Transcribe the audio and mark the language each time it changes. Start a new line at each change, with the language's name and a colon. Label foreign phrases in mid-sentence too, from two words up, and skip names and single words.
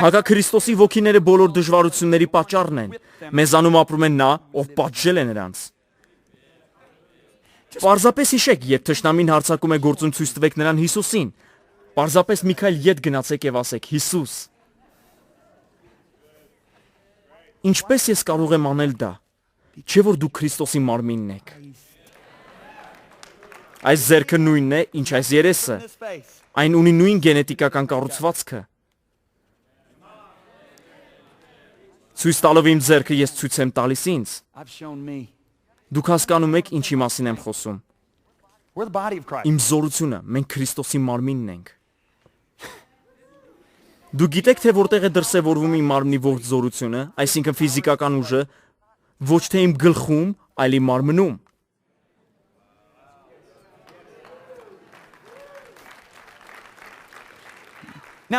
Armenian: Հակաքրիստոսի ոգիները բոլոր դժվարությունների պատճառն են։ Մեզանում ապրում է նա, ով պատժել է նրանց։ Պարզապես հիշեք, երբ թշնամին հարձակում է գործում, ցույց տվեք նրան Հիսուսին։ Պարզապես մի քայլ ետ գնացեք եւ ասեք. «Հիսուս, ինչպես ես կարող եմ անել դա, չէ՞ որ դու Քրիստոսի մարմինն եք»։ Այս ձեռքը նույնն է, ինչ այս երեսը։
English: his face.
Armenian: Այն ունի նույն գենետիկական կառուցվածքը։ Ցույց տալով իմ ձեռքը ես ցույց եմ տալիս ինձ։
English: I've shown me.
Armenian: Դուք հասկանում եք ինչի մասին եմ խոսում։
English: We're the body of Christ.
Armenian: Իմ զորությունը մենք Քրիստոսի մարմինն ենք։ Դուք գիտեք թե որտեղ է դրսևորվում իմ մարմնի ողջ զորությունը, այսինքն ֆիզիկական ուժը, ոչ թե իմ գլխում, այլ իմ մարմնում։
English: Now,